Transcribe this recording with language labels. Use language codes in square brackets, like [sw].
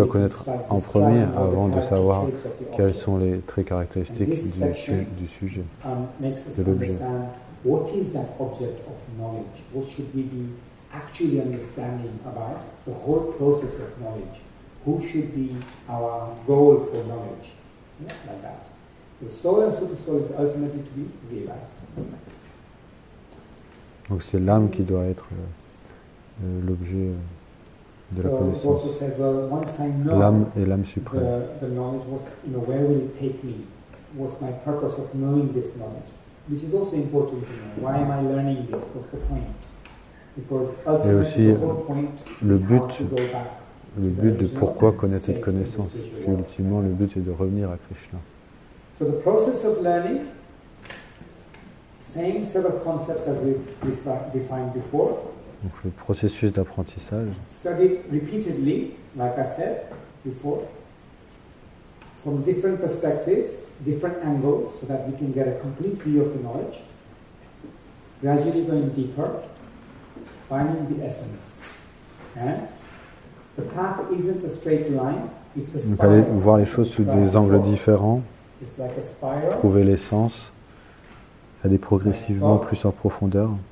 [fr] doit connaître en premier avant de savoir quels sont les traits caractéristiques du sujet, de l'objet. [en] What is that object of knowledge? What should we be actually understanding about the whole process of knowledge? Who should be our goal for knowledge? Yeah, like that. The soul and super soul is ultimately to be realized. [fr] Donc c'est l'âme qui doit être l'objet de la connaissance. L'âme est l'âme suprême. [en] The knowledge, where will it take me? What's my purpose of knowing this knowledge? This is also important to know. Why am I learning this? What's the point? Because ultimately the whole point is how to go back. [fr] Le but de pourquoi connaître cette connaissance. Puis ultimement, le but est de revenir à Krishna. [en] So the process of learning, same set of concepts as we've defined before. [fr] Donc le processus d'apprentissage. [en] Studied repeatedly, like I said before, from different perspectives, different angles, so that we can get a complete view of the knowledge. Gradually going deeper, finding the essence. And the path isn't a straight line, it's a spiral. [fr] Donc aller voir les choses sous des angles différents, trouver l'essence, aller progressivement plus en profondeur.